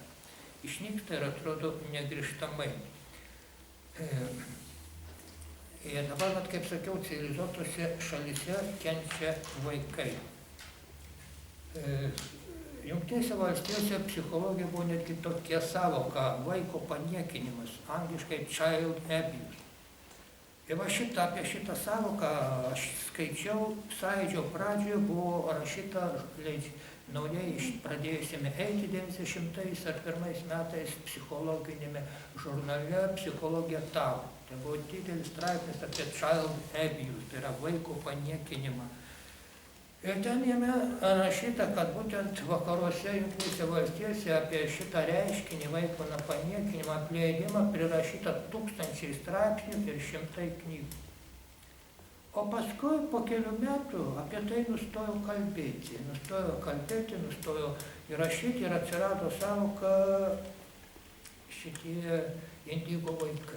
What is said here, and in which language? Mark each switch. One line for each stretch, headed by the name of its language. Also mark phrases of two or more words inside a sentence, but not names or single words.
Lithuanian: Išnyksta ir atrodo negrįžtamai. Ir dabar, kaip sakiau, civilizuotose šalyse kenčia vaikai. Jungtinėse valstijose psichologija buvo netgi tokia savoka, vaiko paniekinimas, angliškai
English: child abuse.
Lithuanian: Ir apie šitą savoką aš skaičiau, Sąjūdžio pradžioje buvo rašyta naujai pradėjusime eiti 1901 metais psichologinėme žurnale Psichologija tau. Tai buvo didelis straipsnis apie
English: child abuse,
Lithuanian: tai yra vaiko paniekinimą. Ir ten jame rašyta, kad būtent vakaruose, Jungtinėse valstijose apie šitą reiškinį vaiko paniekinimą, apleidimą prirašyta 1000 straipsnių ir 100 knygų. O paskui po kelių metų apie tai nustojo kalbėti, nustojo įrašyti ir atsirado savoka šitie indigo vaikai.